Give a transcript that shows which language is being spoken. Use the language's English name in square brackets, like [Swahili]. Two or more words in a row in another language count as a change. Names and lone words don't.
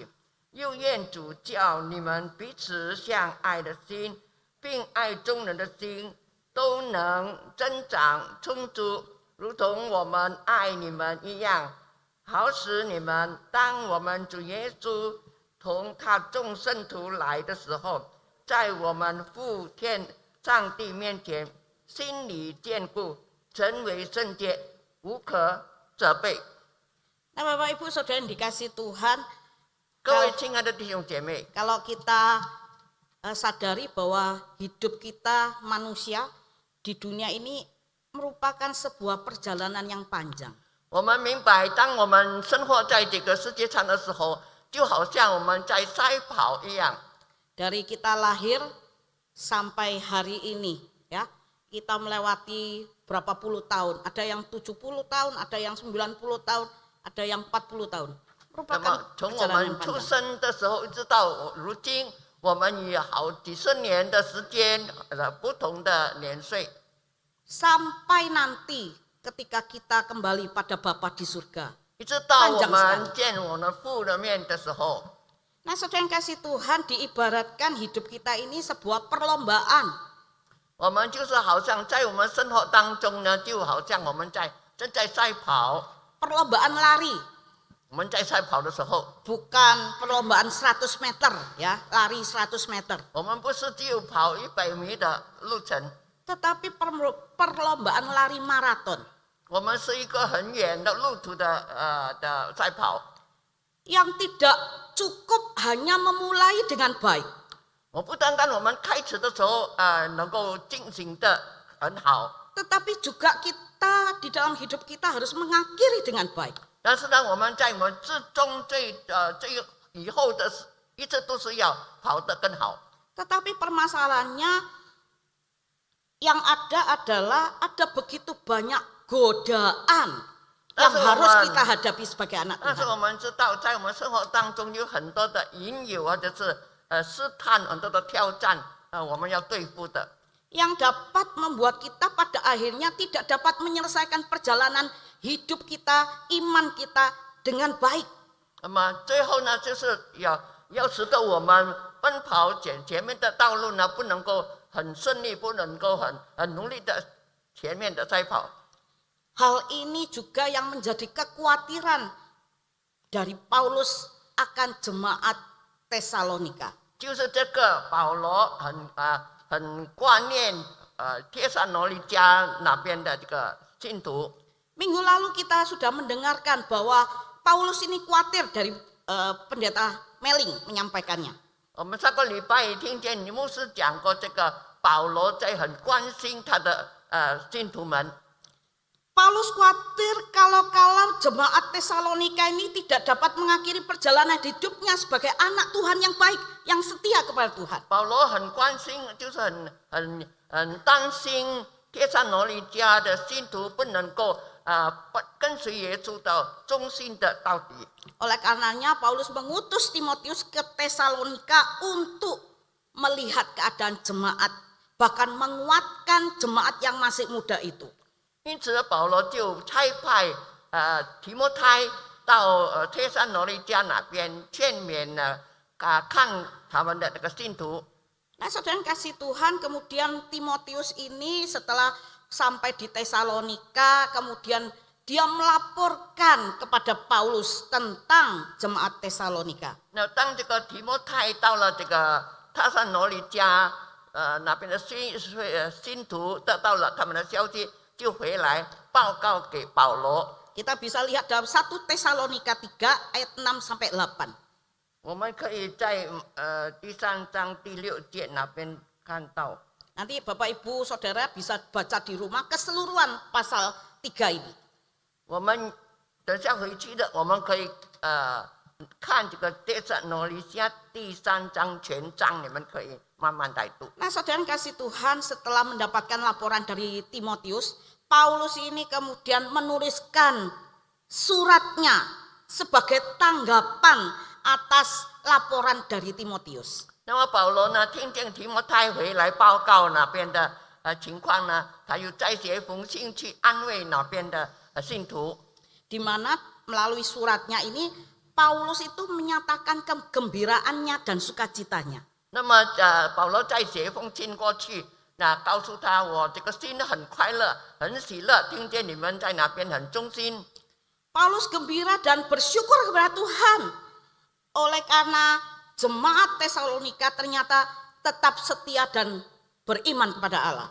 [Chinese] 又愿主叫你们彼此相爱的心，并爱众人的心，都能增长充足，如同我们爱你们一样，好使你们当我们主耶稣同他众圣徒来的时候，在我们父天上帝面前心里坚固，成为圣洁，无可责备。 [Indonesian] Nah Bapak Ibu Saudara yang dikasihi Tuhan, [Chinese] 各位亲爱的弟兄姐妹， [Indonesian] kalau kita sadari bahwa hidup kita manusia di dunia ini merupakan sebuah perjalanan yang panjang. [Chinese] 我们明白，当我们生活在这个世界上的时候，就好像我们在赛跑一样。 [Indonesian] Dari kita lahir sampai hari ini, ya, kita melewati berapa puluh tahun. Ada yang 70 tahun, ada yang 90 tahun, ada yang 40 tahun. [Chinese] 那 [Indonesian] Merupakan [Chinese] 么从我 [Indonesian] perjalanan [Chinese] 们出 [Indonesian] panjang. [Chinese] 生的时候一直到如今，我们有好几十年的时间，不同的年岁， [Indonesian] Sampai nanti ketika kita kembali pada Bapa di surga. [Chinese] 一直到我 [Indonesian] panjang [Chinese] 们见我们父的面的时候。 [Indonesian] Nah saudara yang kasih Tuhan, diibaratkan hidup kita ini sebuah perlombaan. [Chinese] 我们就是好像在我们生活当中呢，就好像我们正在赛跑。 [Indonesian] Perlombaan lari, [Chinese] 我们在赛跑的时候， [Indonesian] bukan perlombaan 100 meter, ya, lari 100 meter. [Chinese] 我们不是只有跑100米的路程， [Indonesian] Tetapi perlombaan lari maraton. [Chinese] 我们是一个很远的路途的赛跑。 [Indonesian] Yang tidak cukup hanya memulai dengan baik. [Chinese] 我不单单我们开始的时候能够进行的很好， [Indonesian] tetapi juga kita di dalam hidup kita harus mengakhiri dengan baik. [Chinese] 但是呢，我们在我们之中以后的一直都是要跑得更好。 [Indonesian] Tetapi permasalahannya yang ada adalah ada begitu banyak godaan yang harus kita hadapi sebagai anak [Chinese] 但是 [Indonesian] Tuhan. [Chinese] 我们知道，在我们生活当中有很多的引诱或者是试探，很多的挑战我们要对付的。 [Indonesian] Yang dapat membuat kita pada akhirnya tidak dapat menyelesaikan perjalanan hidup kita, iman kita dengan baik. [Chinese] 那么最后呢，就是要使得我们奔跑前面的道路呢，不能够很顺利，不能够很努力的前面的赛跑。 [Indonesian] Hal ini juga yang menjadi kekhawatiran dari Paulus akan jemaat Tesalonika. [Chinese] 就是这个保罗很挂念帖撒罗尼迦那边的这个信徒。 [Indonesian] Minggu lalu kita sudah mendengarkan bahwa Paulus ini khawatir dari pendeta Meling menyampaikannya. [Chinese] 我们上个礼拜也听见你牧师讲过，这个保罗在很关心他的信徒们。 [Indonesian] Paulus khawatir kalau jemaat Tesalonika ini tidak dapat mengakhiri perjalanan hidupnya sebagai anak Tuhan yang baik, yang setia kepada Tuhan. [Chinese] 保罗很关心，就是很担心帖撒罗尼迦的信徒不能够跟随耶稣到忠心的到底。 [Indonesian] Oleh karenanya Paulus mengutus Timotius ke Tesalonika untuk melihat keadaan jemaat, bahkan menguatkan jemaat yang masih muda itu. [Chinese] 因此保罗就差派提摩太到帖撒罗尼迦那边劝勉看他们的这个信徒。 [Indonesian] Nah, saudara kasih Tuhan, kemudian Timotius ini setelah sampai di Tesalonika, kemudian dia melaporkan kepada Paulus tentang jemaat Tesalonika. [Chinese] 那当这个提摩太到了这个帖撒罗尼迦那边的信徒得到了他们的消息，就回来报告给保罗。 [Indonesian] Kita bisa lihat dalam 1 Tesalonika 3 ayat 6 sampai 8. [Chinese] 我们可以在第3章第6节那边看到。 [Indonesian] Nanti Bapak Ibu Saudara bisa baca di rumah keseluruhan pasal 3 ini. [Chinese] 我们等下回去的，我们可以看这个帖撒罗尼迦第3章全章，你们可以慢慢来读。 [Indonesian] Nah, saudara kasih Tuhan, setelah mendapatkan laporan dari Timotius, Paulus ini kemudian menuliskan suratnya sebagai tanggapan atas laporan dari Timotius. [Chinese] 那么保罗呢，听见提摩太回来报告那边的情况呢，他又再写一封信去安慰那边的信徒。 [Indonesian] Di mana melalui suratnya ini Paulus itu menyatakan kegembiraannya dan sukacitanya. [Chinese] 那么保罗再写一封信过去，那告诉他我这个心很快乐，很喜乐，听见你们在那边很忠心。 [Indonesian] Paulus gembira dan bersyukur kepada Tuhan oleh karena jemaat Tesalonika ternyata tetap setia dan beriman kepada Allah.